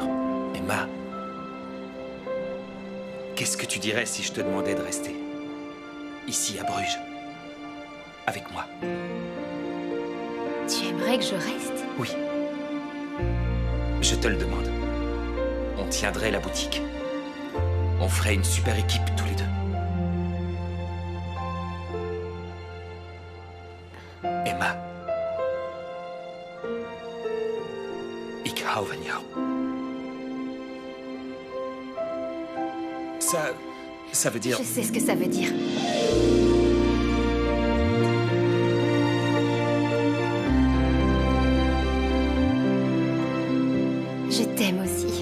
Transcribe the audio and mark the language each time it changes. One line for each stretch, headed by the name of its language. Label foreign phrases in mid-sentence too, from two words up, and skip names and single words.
French: Emma, qu'est-ce que tu dirais si je te demandais de rester ici à Bruges? avec moi. Tu aimerais que je reste? Oui. Je te le demande. On tiendrait la boutique. On ferait une super équipe tous les deux. Emma.
Dutch: Ik hou van jou.
French: Ça veut dire... Je sais ce que ça veut dire. Je t'aime aussi.